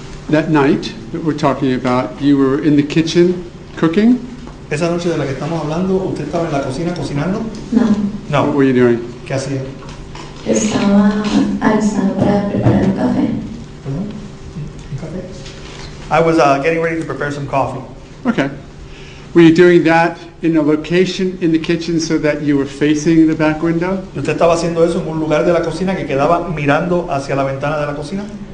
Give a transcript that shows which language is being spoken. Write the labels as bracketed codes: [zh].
[en] That night that we're talking about, you were in the kitchen cooking? [es] Esa noche de la que estamos hablando, ¿usted estaba en la cocina cocinando? No, [en] No. What were you doing? [es] ¿Qué hacía? estaba alistando para preparar un café. ¿Un café? [en] I was getting ready to prepare some coffee. Okay. Were you doing that in a location in the kitchen so that you were facing the back window? ¿Y usted estaba haciendo eso en un lugar de la cocina que quedaba mirando hacia la ventana de la cocina?